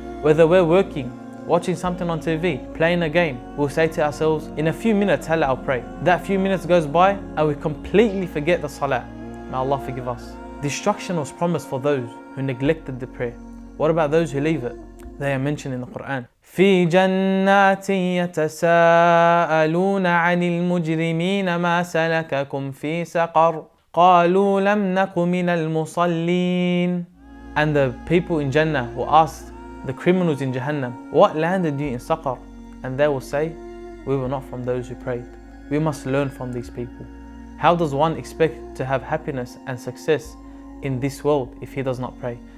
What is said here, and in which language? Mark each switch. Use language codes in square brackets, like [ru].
[en] Whether we're working, watching something on TV, playing a game, we'll say to ourselves, in a few minutes, Allah, I'll pray. That few minutes goes by and we completely forget the salah. May Allah forgive us. Destruction was promised for those who neglected the prayer. What about those who leave it? They are mentioned in the Quran. [ar] في جنات يتساءلون عن المجرمين ما سلككم في سقر قالوا لم نك من المصلين. [en] And the people in Jannah will ask the criminals in Jahannam, what landed you in Saqar? And they will say, we were not from those who prayed. We must learn from these people. How does one expect to have happiness and success in this world if he does not pray?